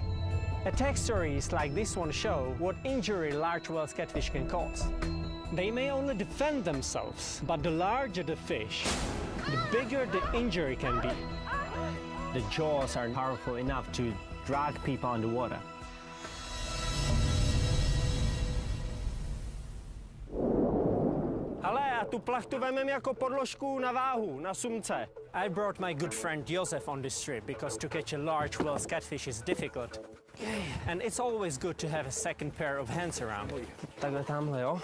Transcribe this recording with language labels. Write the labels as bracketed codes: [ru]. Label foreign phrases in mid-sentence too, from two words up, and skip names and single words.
[en] Attack stories like this one show what injury large Wells catfish can cause. They may only defend themselves, but the larger the fish, the bigger the injury can be. The jaws are powerful enough to drag people underwater. [cs] Tu plachtu vemem jako podložku na váhu, na sumce. [en] I brought my good friend Josef on this trip because to catch a large Wells catfish is difficult. And it's always good to have a second pair of hands around. [cs] Takhle tamhle, jo?